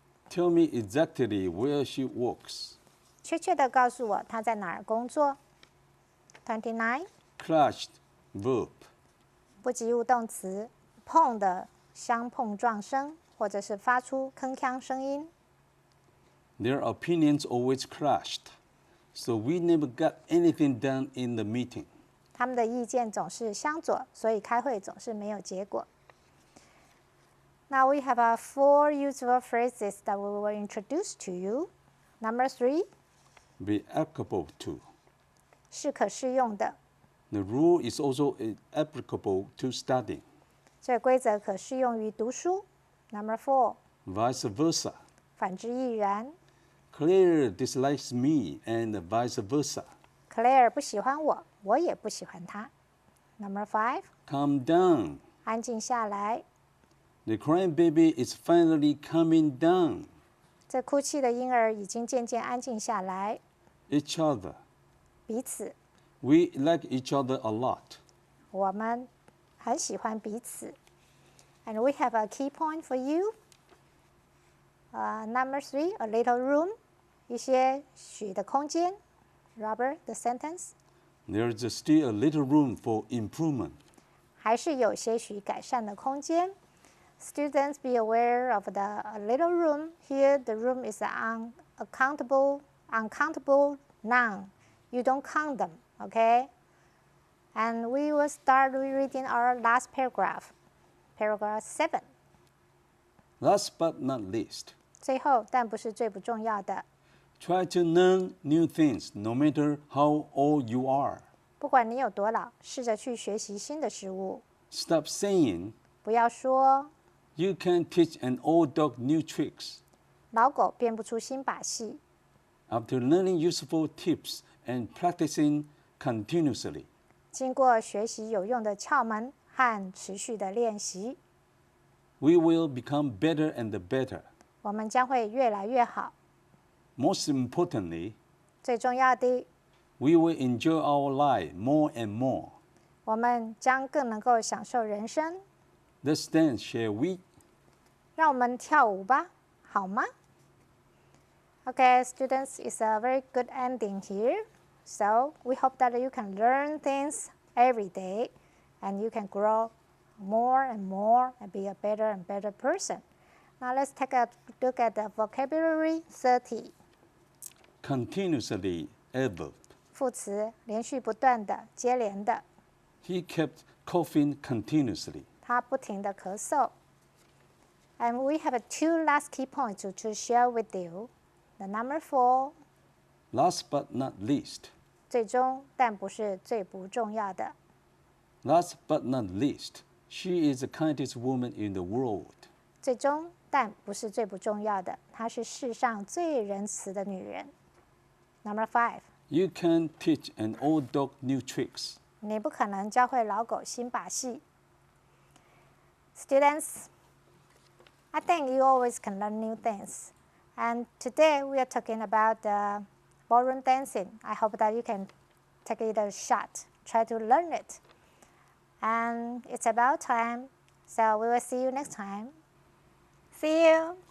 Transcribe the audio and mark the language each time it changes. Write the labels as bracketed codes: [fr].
[en] Tell me exactly where she works. [zh] 确切的告诉我她在哪儿工作。 [en] 29. Clashed. Verb. [zh] 不及物动词，碰的相碰撞声，或者是发出铿锵声音。 [en] Their opinions always clashed, so we never got anything done in the meeting. [zh] 他们的意见总是相左，所以开会总是没有结果。 [en] Now we have 4 useful phrases that we will introduce to you. Number 3, Be applicable to. [zh] 是可适用的， [en] The rule is also applicable to studying. [zh] 这规则可适用于读书。 [en] Number 4, Vice versa. [zh] 反之亦然。 [en] Claire dislikes me and vice versa. [zh] Claire 不喜欢我，我也不喜欢她。 [en] Number 5, Calm down. [zh] 安静下来。 [en] The crying baby is finally calming down. [zh] 这哭泣的婴儿已经渐渐安静下来。 [en] Each other. [zh] 彼此， [en] We like each other a lot. [zh] 我们很喜欢彼此。 [en] And we have a key point for you. Number 3, a little room. [zh] 一些许的空间。 [en] Robert, the sentence. There's still a little room for improvement. [zh] 还是有些许改善的空间。 [en] Students, be aware of the a little room. Here, the room is an uncountable noun. You don't count them, okay? And we will start reading our last paragraph, paragraph 7. Last but not least, [zh] 最后，但不是最不重要的， [en] try to learn new things no matter how old you are. [zh] 不管你有多老，试着去学习新的事物。 [en] Stop saying, [zh] 不要说 [en] you can't teach an old dog new tricks. [zh] 老狗变不出新把戏。 [en] After learning useful tips and practicing continuously, [zh] 经过学习有用的窍门和持续的练习， [en] we will become better and better. [zh] 我们将会越来越好。 [en] Most importantly, [zh] 最重要的， [en] we will enjoy our life more and more. [zh] 我们将更能够享受人生。 [en] Let's dance, shall we? [zh] 让我们跳舞吧，好吗？ [en] Okay, students, it's a very good ending here. So we hope that you can learn things every day and you can grow more and more and be a better and better person. Now let's take a look at the vocabulary 30. Continuously, adverb. [zh] 副词，连续不断的，接连的。 [en] He kept coughing continuously. [zh] 他不停的咳嗽。 [en] And we have 2 last key points to share with you. The number 4, Last but not least, [zh] 最终但不是最不重要的。 [en] last but not least, she is the kindest woman in the world. [zh] 最终但不是最不重要的，她是世上最仁慈的女人。 [en] Number 5, You can't teach an old dog new tricks. [zh] 你不可能教会老狗新把戏。 [en] Students, I think you always can learn new things. And today we are talking about ballroom dancing. I hope that you can take it a shot, try to learn it. And it's about time, so we will see you next time. See you.